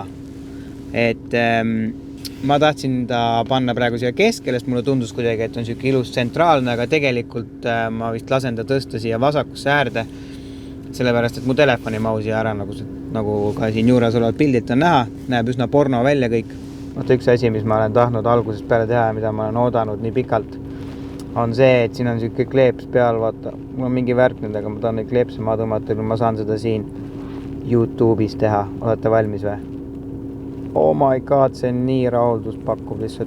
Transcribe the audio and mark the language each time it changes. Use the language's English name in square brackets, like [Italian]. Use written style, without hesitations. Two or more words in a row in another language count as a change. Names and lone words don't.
[Estonian] Et ma tahtsin ta panna praegu siia keskele, sest mulle tundus kuidagi, et on siuke ilus tsentraalne, aga tegelikult ma vist lasen ta tõsta siia vasakusse äärde, sellepärast, et mu telefoni mausi ära, nagu ka siin juures olevad pildid on näha, näeb üsna porno välja kõik. Üks asi, mis ma olen tahtnud algusest peale teha, mida ma olen oodanud nii pikalt, on see, et siin on siuke kleeps peal, vaata, mul on mingi värk nüüd, aga ma tahan neid kleepse maha tõmmata, kui ma saan seda siin YouTube'is teha. Olete valmis või? [English] Oh my god, [Estonian] see on nii rahuldus pakkuv lihtsalt.